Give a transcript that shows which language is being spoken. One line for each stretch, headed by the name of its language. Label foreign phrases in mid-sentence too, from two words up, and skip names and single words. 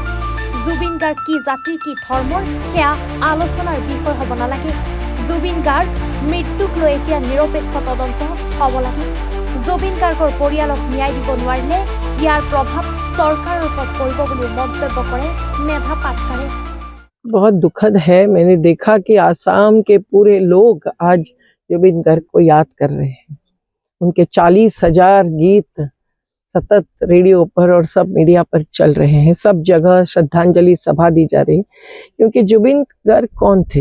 Assamese: জুবিন গাৰ্গ কি জাতিৰ কি ধৰ্মৰ সেয়া আলোচনাৰ বিষয় হ'ব নালাগে। জুবিন গাৰ্গ মৃত্যুক লৈ এতিয়া নিৰপেক্ষ তদন্ত হ'ব লাগে। জুবিন গাৰ্গৰ পৰিয়ালক ন্যায় দিব নোৱাৰিলে ইয়াৰ প্ৰভাৱ চৰকাৰৰ ওপৰত পৰিব বুলি মন্তব্য কৰে মেধা পাটকাৰে।
Hindi: बहुत दुखद है। मैंने देखा कि आसाम के पूरे लोग आज जुबिन गर्ग को याद कर रहे हैं। उनके 40,000 गीत सतत रेडियो पर और सब मीडिया पर चल रहे हैं। सब जगह श्रद्धांजलि सभा दी जा रही, क्योंकि जुबिन गर्ग कौन थे?